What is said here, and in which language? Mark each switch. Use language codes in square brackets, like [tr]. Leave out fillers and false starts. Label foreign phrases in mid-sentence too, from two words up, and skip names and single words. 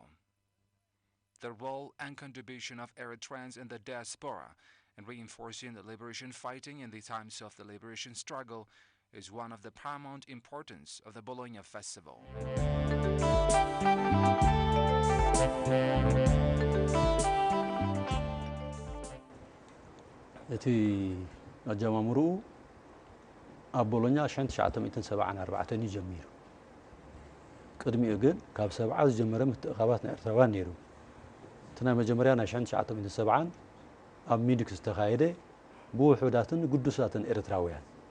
[en] The role and contribution of Eritreans in the diaspora in reinforcing the liberation fighting in the times of the liberation struggle is one of the paramount importance of the Bologna Festival. [ti] አጀማምሩ አቦሎኛ 1974 ይጀምሩ ቅድሚኡ ግን ካብ 70 ዝጀመረ ምትእኻባት ናይ ኤርትራውያን ነይሩ እትና መጀመርያ ናይ 1970 ኣብ ሚኒክ ዝተኻየደ ብውሑዳትን ቅዱሳትን ኤርትራውያን